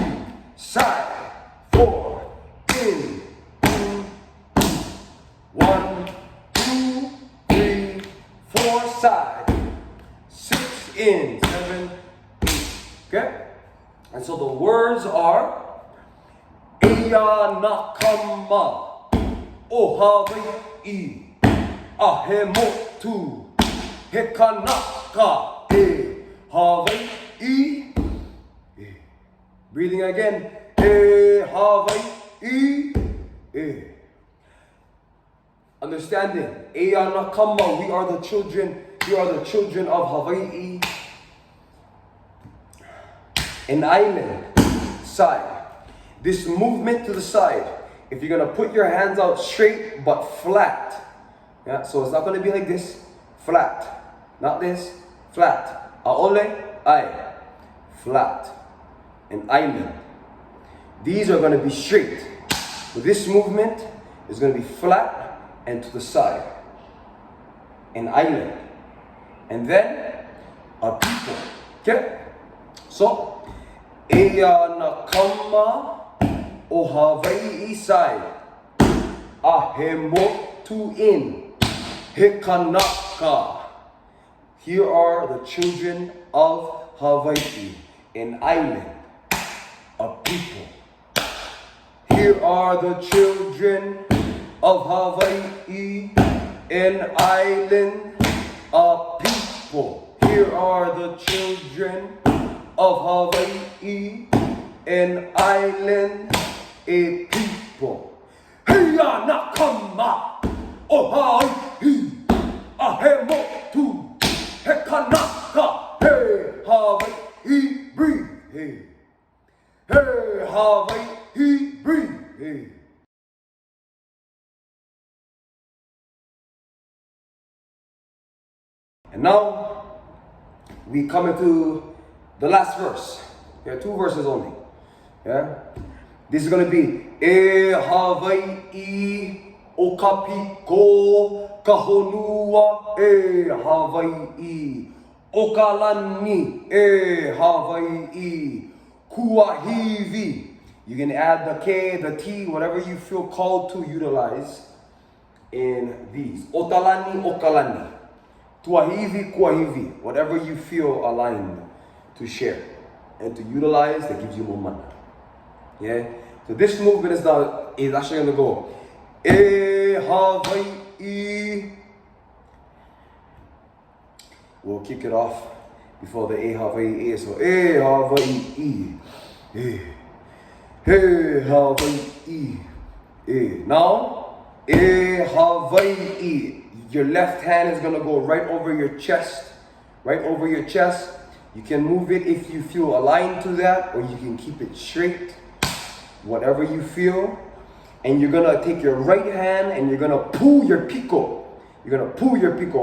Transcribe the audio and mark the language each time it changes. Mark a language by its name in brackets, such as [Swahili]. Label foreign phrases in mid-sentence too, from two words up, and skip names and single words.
[English] Side. 4. In. 1, 2, 3, 4, side. 6, in. 7, 8. Okay? [Hawaiian] And so the words are Eia Nā Kama, o Hawaiʻi, motu, Kānaka, Hawaiʻi E. [English] Breathing again. [Hawaiian] Hawaiʻi E. [English] Understanding. [Hawaiian] Eia Nā Kama, [English] we are the children of Hawaiʻi. An island side. This movement to the side, if you're gonna put your hands out straight but flat, yeah, so it's not gonna be like this, flat, not this, flat. ʻŌlelo, flat, an island. These are gonna be straight. So this movement is gonna be flat and to the side, an island, and then a piko. Okay, so [Hawaiian] Eia Nā Kama, o Hawaiʻi side, motu in, Kānaka. [English] Here are the children of Hawaiʻi, an island, a people. Here are the children of Hawai'i, an island of people. Here are the children of Hawai'i, an island, a people. [Hawaiian] Eia Nā Kama, Hawai'i, he motu, he Kānaka, he Hawai'i, [English] breathe, hey. Hey, Hawai'i, breathe, hey. And now, we come into the last verse. There are 2 verses only. Yeah? This is going to be [Hawaiian] E Hawai'i o ka piko ka honua e Hawai'i o ka lani e Hawai'i tuahiwi. [English] You can add the K, the T, whatever you feel called to utilize in these. [Hawaiian] Otalani, okalani. Tuahiwi, kuahiwi. [English] Whatever you feel aligned to share and to utilize that gives you more money. Yeah? So this movement is actually going to go [Hawaiian] E Hawai'i. [English] We'll kick it off before the [Hawaiian] E Hawai'i E. So E Hawai'i E. E Hawai'i E. Now E Hawai'i. [English] Your left hand is going to go right over your chest. Right over your chest. You can move it if you feel aligned to that, or you can keep it straight. Whatever you feel. And you're going to take your right hand and you're going to pull your piko. You're going to pull your piko.